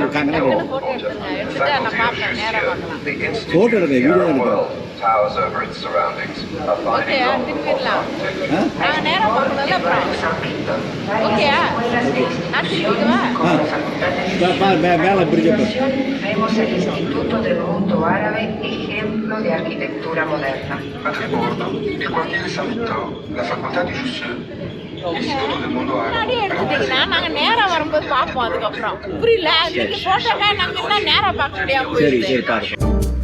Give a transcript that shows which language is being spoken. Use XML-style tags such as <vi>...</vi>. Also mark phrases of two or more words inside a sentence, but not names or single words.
<ta>போட்டோ எடுக்க வீடியோ எடுக்கிறோம். மேல பிரிட்ஜ்</ta> <es>Vemos el Instituto del Mundo Árabe, ejemplo de arquitectura moderna.</es> <it>A Tribordo, nel quartiere San Vittore, la facoltà di Jussieu, l'Istituto del Mondo Árabe.</it> <ta>எடுத்துட்டீங்கன்னா நாங்க நேரா வரும்போது பார்ப்போம். அதுக்கப்புறம் புரியல போட்டோல நாங்க என்ன நேரா பார்க்க முடியாம சரி பாருங்க.</ta>